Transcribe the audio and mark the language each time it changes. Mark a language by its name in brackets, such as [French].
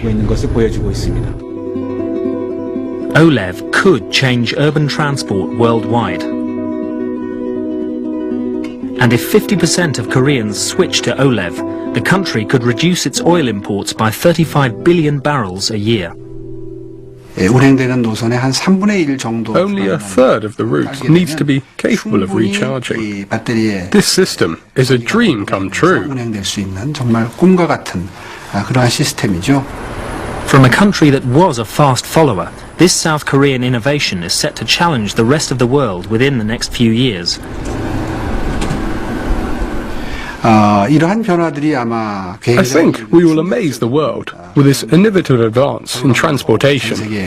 [English] OLEV could change urban transport worldwide. And if 50% of Koreans switch to OLEV, the country could reduce its oil imports by 35 billion barrels a year. [Korean] 운행되는 노선의 한 3분의 1 정도. [English] Only a third of the route needs to be capable of recharging. This system is a dream come true. [Korean] 운행될 수 있는 정말 꿈과 같은 그러한 시스템이죠. [English] From a country that was a fast follower, this South Korean innovation is set to challenge the rest of the world within the next few years. I I think we will amaze the world with this innovative advance in transportation.